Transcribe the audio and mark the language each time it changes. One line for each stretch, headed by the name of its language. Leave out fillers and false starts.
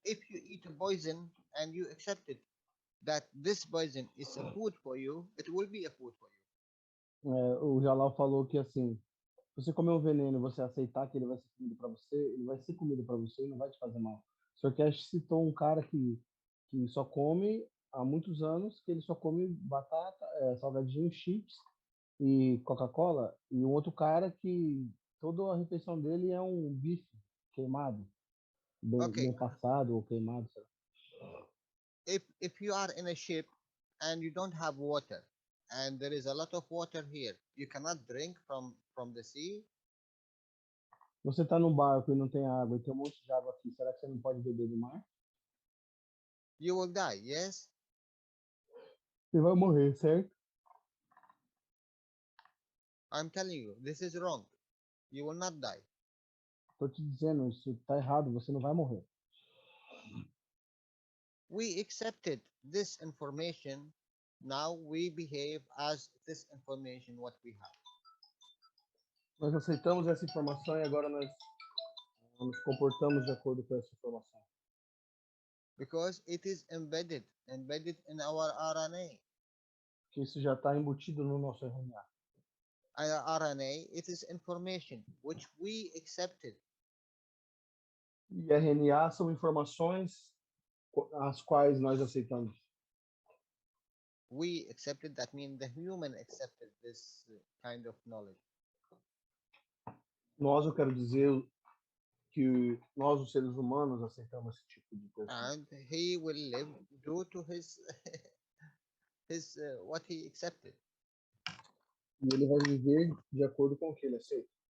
English: If you eat a poison and you accepted that this poison is a food for you, it will be a food for you.
Portuguese: O Jalal falou que assim, se você comer um veneno e você aceitar que ele vai ser comida para você, ele vai ser comida para você e não vai te fazer mal. O Sr. Cash citou um cara que só come há muitos anos, que ele só come batata, salgadinho, chips e Coca-Cola, e um outro cara que toda a refeição dele é um bife queimado, bem passado ou queimado. Sei lá.
English: If you are in a ship and you don't have water, and there is a lot of water here, you cannot drink from the sea.
Portuguese: Você está num barco e não tem água, e tem um monte de água aqui, será que você não pode beber do mar?
English: You will die, yes?
Portuguese: Você vai morrer, certo?
English: I'm telling you, this is wrong. You will not die.
Portuguese: Tô te dizendo, isso está errado, você não vai morrer.
English: We accepted this information. Now we behave as this information what we have.
Portuguese: Nós aceitamos essa informação e agora nós nos comportamos de acordo com essa informação.
English: because it is embedded in our RNA.
Portuguese: Que isso já está embutido no nosso RNA.
English: Our RNA, it is information which we accepted.
Portuguese: E RNA são informações as quais nós aceitamos.
English: We accepted, that means the human accepted this kind of knowledge.
Portuguese: Nós, eu quero dizer que nós, os seres humanos, aceitamos esse tipo de coisa.
English: And he will live due to his his what he accepted.
Portuguese: E ele vai viver de acordo com o que ele aceita.